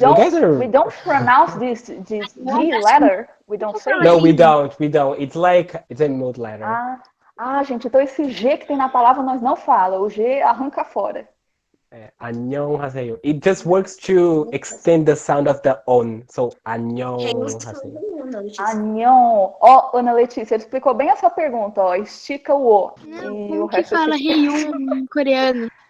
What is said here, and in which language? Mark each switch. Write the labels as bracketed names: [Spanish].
[English] We don't pronounce this G letter. We don't say No, we don't. It's a mute letter. [Portuguese] Gente, então esse G que tem na palavra nós não fala. O G arranca fora. [Korean] 안녕하세요. [English] It just works to extend the sound of the on. So [Korean] 안녕하세요. Anhão. [Portuguese] Ó, Ana Letícia, ele explicou bem essa pergunta, ó. Estica o O. E como que fala Heyun em coreano?